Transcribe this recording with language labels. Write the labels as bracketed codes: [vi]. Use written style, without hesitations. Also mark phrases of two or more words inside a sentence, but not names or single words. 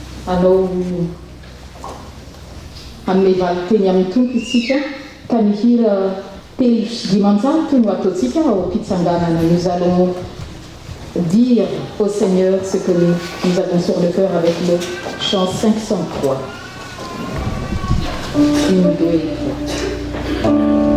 [mg] anao hanome valiteny amin'ny tompo isika ka ny hira telo sy dimanjato no ataontsika ao am-pitsanganana. [fr] Nous allons dire au Seigneur ce que nous avons sur le cœur avec le chant 503. Une, deux et trois.